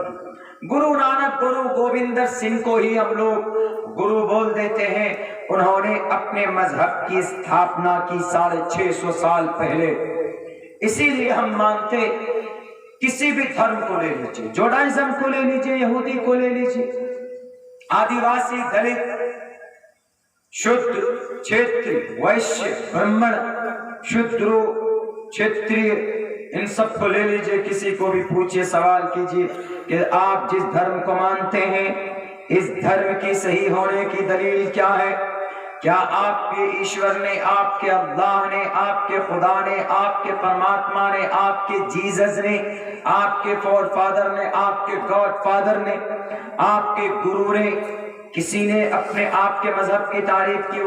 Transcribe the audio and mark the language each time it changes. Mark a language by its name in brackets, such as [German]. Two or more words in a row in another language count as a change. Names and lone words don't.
[Urdu] گرو نانک، گرو گوبندر سنگھ کو ہی ہم لوگ گرو بول دیتے ہیں، انہوں نے اپنے مذہب کی استھاپنا کی 650 سال پہلے۔ اسی لیے ہم مانتے کسی بھی دھرم کو لے لیجیے، جوڈائزم کو لے لیجیے، یہودی کو لے لیجیے، آدیواسی، دلت، شودر، چھیتری، ویشیہ، برہمن، شودرو، چھیتری، ان سب کو لے لیجئے، کسی کو بھی پوچھئے، سوال کیجئے کہ آپ جس دھرم کو مانتے ہیں اس دھرم کی صحیح ہونے کی دلیل کیا ہے؟ کیا آپ کے ایشور نے، آپ کے اللہ نے، آپ کے خدا نے، آپ کے پرماتما نے، آپ کے جیزس نے، آپ کے فور فادر نے، آپ کے گاڈ فادر نے، آپ کے گرو نے، کسی نے اپنے آپ کے مذہب کی تعریف کی؟